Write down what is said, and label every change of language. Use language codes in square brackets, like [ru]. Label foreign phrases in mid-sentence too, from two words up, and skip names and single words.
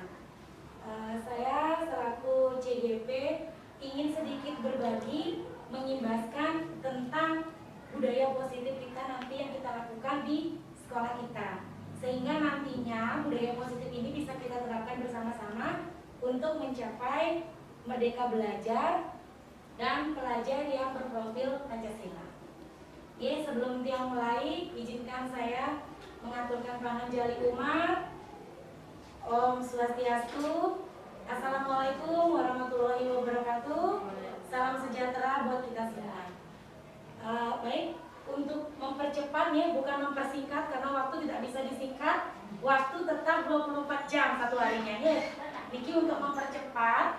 [id] Saya selaku CGP ingin sedikit berbagi, mengimbaskan tentang budaya positif kita nanti yang kita lakukan di sekolah kita, sehingga nantinya budaya positif ini bisa kita terapkan bersama-sama untuk mencapai merdeka belajar dan pelajar yang berprofil Pancasila. Oke, sebelum Tiang mulai, izinkan saya mengaturkan pranam jali umat. [sa] Om Swastiastu. [ar] Assalamualaikum warahmatullahi wabarakatuh. [id] Salam sejahtera buat kita semua. Baik, untuk mempercepatnya, bukan mempersingkat karena waktu tidak bisa disingkat. Waktu tetap 24 jam satu harinya. Ya, Niki untuk mempercepat.